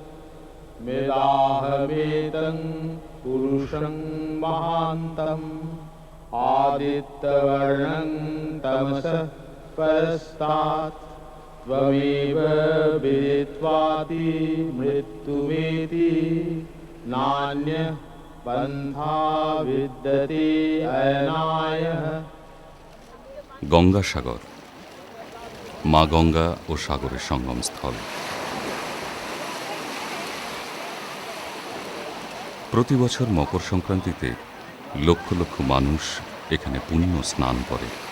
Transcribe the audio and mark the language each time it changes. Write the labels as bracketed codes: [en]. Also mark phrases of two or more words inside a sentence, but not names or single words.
[sa] मेदाहमेतं पुरुषं महान्तम् आदित्यवर्णं तमसः परस्तात् त्वमेव विदित्वाति मृत्युमेति नान्यः पन्था विद्यते अयनायः। [bn] গঙ্গাসাগর, মা গঙ্গা ও সাগরের সঙ্গমস্থল। প্রতি বছর মকর সংক্রান্তিতে লক্ষ লক্ষ মানুষ এখানে পুণ্য স্নান করে।